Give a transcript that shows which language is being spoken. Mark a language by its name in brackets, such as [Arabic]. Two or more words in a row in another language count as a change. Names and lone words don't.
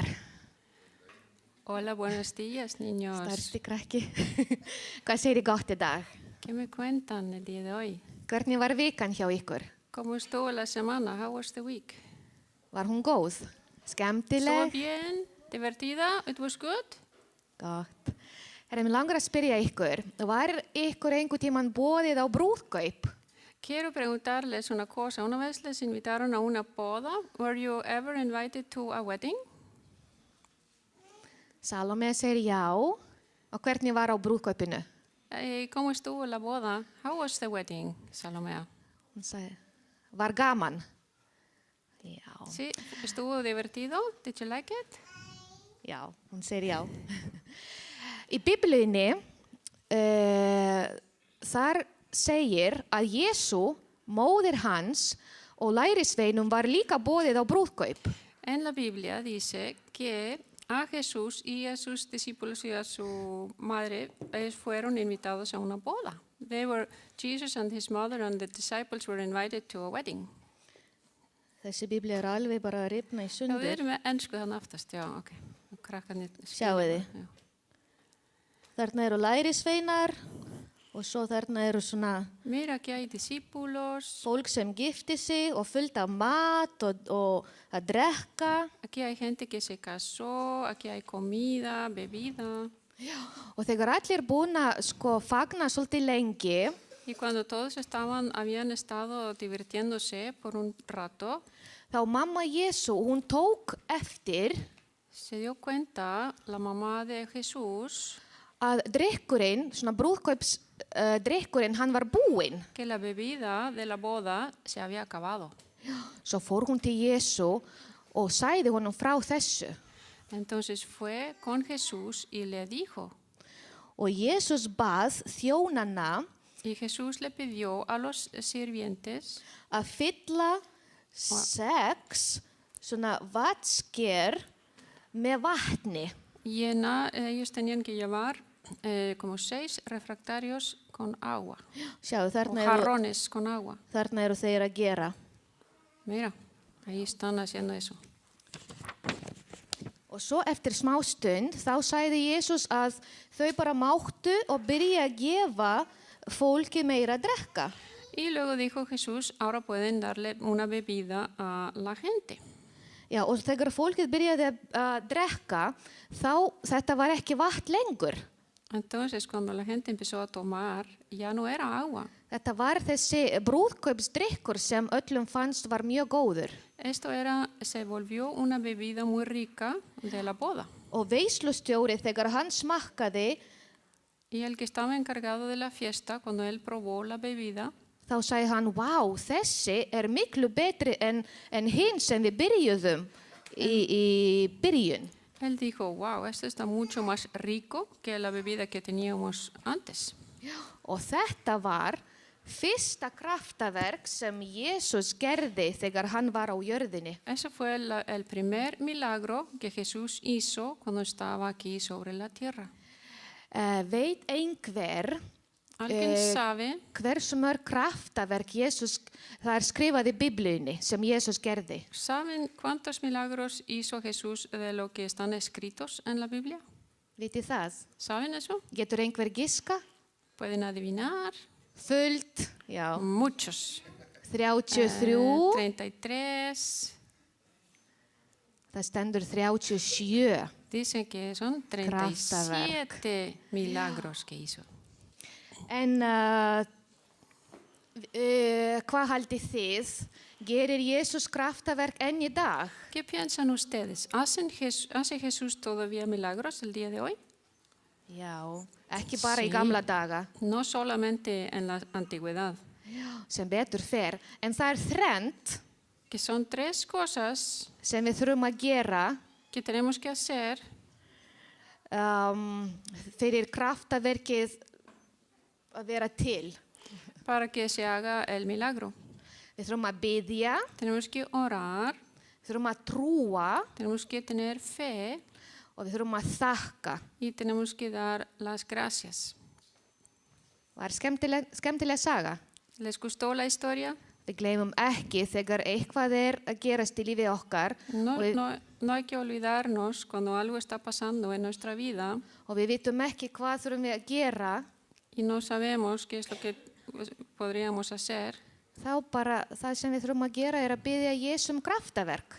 [Spanish] Hola, buenos días, niños. [Icelandic] Stærsti krakki. Hvað segir gott í dag? [Spanish] ¿Qué me cuentan el día de hoy? [Icelandic] Hvernig var vikan hjá ykkur? [Spanish] ¿Cómo estuvo la semana? [English] How was the week? [Icelandic] Var hún góð? [Spanish] Estuvo [Icelandic] Skemmtileg? [Spanish] bien, divertida, [English] it was good. [Icelandic] Gott. Mér langar að spyrja ykkur, var ykkur einhvern tímann boðið á brúðkaup? [Spanish] Quiero preguntarles una cosa. Una vez les invitaron a una boda. [English] Were you ever invited to a wedding? [Icelandic] Salome segir já. Og hvernig var á brúðkaupinu? [Spanish] ¿Cómo estuvo la boda? [English] How was the wedding, Salomea? [Icelandic] Hún sagði, var gaman. Já. [Spanish] Sí, estuvo divertido. [English] Did you like it? [Icelandic] Já, hún segir já. Í Biblíunni, þar segir að Jesú, móðir hans og lærisveinum var líka boðið á brúðkaup. [Spanish] En la Biblia dice que a Jesús y a sus discípulos y a su madre fueron invitados a una boda. [English] Jesus and his mother and the disciples were invited to a wedding. [Icelandic] Þessi Biblía alveg bara að rifna í Já, sundur. við erum með ensku þannig aftast, já, ok. Krakkarnir Sjáið þið. Já. Þarna eru lærisveinar og svo þarna eru svona [Spanish] Mira, aquí hay discípulos. [Icelandic] fólk sem gifti sig og fullt af mat og að drekka. [Spanish] Aquí hay gente que se casó, aquí hay comida, bebida. [Icelandic] Og þegar allir búin að fagna svolítið lengi, [Spanish] Y cuando todos habían estado divirtiéndose por un rato, [Icelandic] þá mamma Jésu, hún tók eftir [Spanish] se dio cuenta la mamá de Jesús [Icelandic] að drykkurinn, svona drykkurinn, hann var búinn. [Spanish] que la bebida de la boda se había acabado. [Icelandic] Svo fór hún til Jésu og sagði honum frá þessu. [Spanish] Entonces fue con Jesús y le dijo, [Icelandic] Og Jesús bað þjónana [Spanish] y Jesús le pidió a los sirvientes [Icelandic] að fylla 6 svona vatsker með vatni. [Spanish] ellos tenían que llevar como 6 refractarios con agua, [Icelandic] Sjáðu, [Spanish] o [Icelandic] þarna [Spanish] jarrones con agua. [Icelandic] eru þeir að gera. [Spanish] Mira, ahí están haciendo eso. [Icelandic] Og svo eftir smá stund þá sagði Jesús að þau bara máttu og byrja að gefa fólki meira að drekka. [Spanish] Y luego dijo Jesús, ahora pueden darle una bebida a la gente. [Icelandic] Já, og þegar fólkið byrjaði að drekka, þá þetta var ekki vatn lengur. [Spanish] Entonces, cuando la gente empezó a tomar, ya no era agua. [Icelandic] Þetta var þessi brúðkaupsdrykkur sem öllum fannst var mjög góður. [Spanish] Se volvió una bebida muy rica de la boda. [Icelandic] Og veislustjóri þegar hann smakkaði, [Spanish] Y el que estaba encargado de la fiesta, cuando él probó la bebida, [Icelandic] þá sagði hann, vá, þessi miklu betri en hinn sem við byrjuðum í byrjun. [Spanish] él dijo, wow, esto está mucho más rico que la bebida que teníamos antes. [Icelandic] Og þetta var fyrsta kraftaverk sem Jesús gerði þegar hann var á jörðinni. [Spanish] Ese fue el primer milagro que Jesús hizo cuando estaba aquí sobre la tierra. [Icelandic] Veit einhver [Spanish] ¿Alguien sabe [Icelandic] hversu mörg kraftaverk það skrifað í Biblíunni sem Jesús gerði? [Spanish] ¿Saben cuántos milagros hizo Jesús de lo que están escritos en la Biblia? [Icelandic] Vitið það? [Spanish] ¿Saben eso? [Icelandic] Getur einhver giska? [Spanish] ¿Pueden adivinar? [Icelandic] Fullt, já. [Spanish] Muchos. 33, 33. [Icelandic] það stendur 37. [Spanish] Dicen que son 37 milagros que hizo. [Icelandic] En hvað haldið þið? Gerir Jesús kraftaverk enn í dag? [Spanish] ¿Qué piensan ustedes? ¿Hace Jesús todavía milagros el día de hoy? [Icelandic] Já, ekki bara í [Spanish] Sí. [Icelandic] gamla daga, [Spanish] No solamente en la antigüedad, [Icelandic] sem betur fer. En það þrennt [Spanish] que son 3 cosas [Icelandic] sem við þurfum að gera [Spanish] que tenemos que hacer [Icelandic] fyrir kraftaverkið að vera til. [Spanish] para que se haga el milagro. [Icelandic] Við þurfum að biðja, [Spanish] Tenemos que orar, [Icelandic] við þurfum að trúa [Spanish] tenemos que tener fe [Icelandic] og við þurfum að þakka. [Spanish] y tenemos que dar las gracias. [Icelandic] Var skemmtileg saga. [Spanish] ¿Les gustó la historia? [Icelandic] Við gleymum ekki þegar eitthvað að gerast í lífi okkar [Spanish] No hay que olvidarnos cuando algo está pasando en nuestra vida [Icelandic] og við vitum ekki hvað þurfum við að gera, [Spanish] y no sabemos qué es lo que podríamos hacer. [Icelandic] þá bara það sem við þurfum að gera að biðja Jesum kraftaverk.